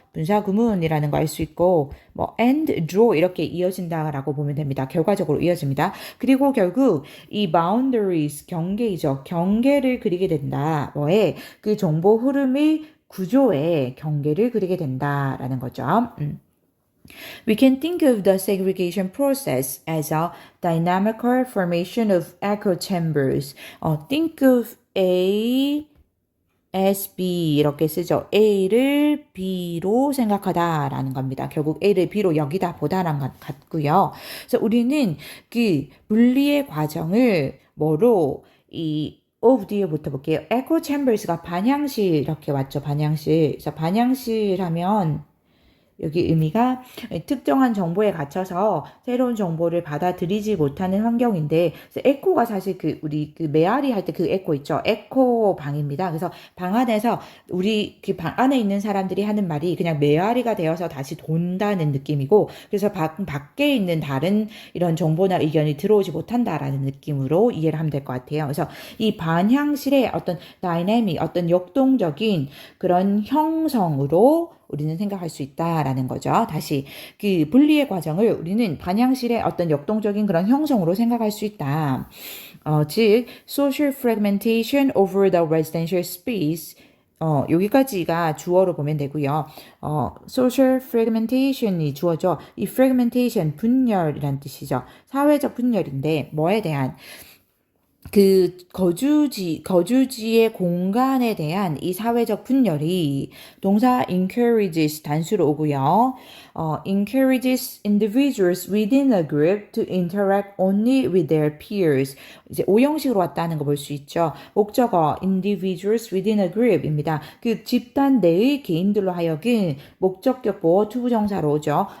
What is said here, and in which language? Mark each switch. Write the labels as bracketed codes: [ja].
[ko] 분사 구문이라는 거 알 수 있고 뭐 and draw 이렇게 이어진다라고 보면 됩니다. 결과적으로 이어집니다. 그리고 결국 이 boundaries 경계이죠. 경계를 그리게 된다. 뭐에 그 정보 흐름의 구조의 경계를 그리게 된다라는 거죠. [en] We can think of the segregation process as a dynamical formation of echo chambers. Think of A as B [ko] 이렇게 쓰죠. A를 B로 생각하다라는 겁니다. 결국 A를 B로 여기다 보다라는 것 같고요. 그래서 우리는 그 분리의 과정을 뭐로 이 of 뒤에부터 볼게요. echo chambers가 반향실 이렇게 왔죠. 반향실. 그래서 반향실 하면 여기 의미가 특정한 정보에 갇혀서 새로운 정보를 받아들이지 못하는 환경인데 에코가 사실 우리 메아리 할 때 그 에코 있죠. 에코 방입니다. 그래서 방 안에서 우리 그 방 안에 있는 사람들이 하는 말이 그냥 메아리가 되어서 다시 돈다는 느낌이고 그래서 밖에 있는 다른 이런 정보나 의견이 들어오지 못한다라는 느낌으로 이해를 하면 될 것 같아요. 그래서 이 반향실의 어떤 다이내믹, 어떤 역동적인 그런 형성으로 우리는 생각할 수 있다라는 거죠. 다시 그 분리의 과정을 우리는 반향실의 어떤 역동적인 그런 형성으로 생각할 수 있다. [en] 즉 social fragmentation over the residential space [ko] 여기까지가 주어로 보면 되고요. social fragmentation이 주어죠. 이 fragmentation 분열이란 뜻이죠. 사회적 분열인데 뭐에 대한 그 거주지의 공간에 대한 이 사회적 분열이 동사 encourages 단수로 오고요. [en] encourages individuals within a group to interact only with their peers. [ko] 이제 오형식으로 왔다는 거 볼 수 있죠. 목적어 [en] individuals within a group [ko] 입니다. 그 집단 내의 개인들로 하여금 목적격 보어 투부정사로 오죠.